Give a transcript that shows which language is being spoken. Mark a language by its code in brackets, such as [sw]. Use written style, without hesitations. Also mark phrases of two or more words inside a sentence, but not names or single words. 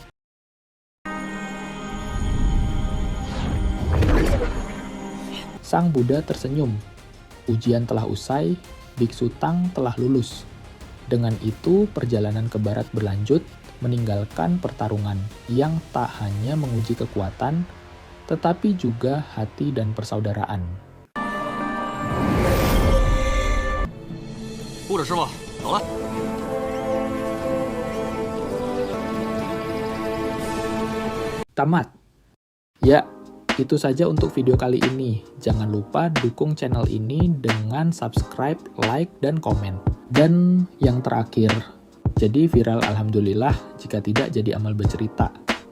[id] Sang Buddha tersenyum. Ujian telah usai, Biksu Tang telah lulus. Dengan itu, perjalanan ke barat berlanjut, meninggalkan pertarungan yang tak hanya menguji kekuatan, tetapi juga hati dan persaudaraan. [zh] 护着师傅，走了。 [id] Tamat. Ya, itu saja untuk video kali ini. Jangan lupa dukung channel ini dengan subscribe, like, dan komen. Dan yang terakhir, jadi viral alhamdulillah, jika tidak jadi amal bercerita.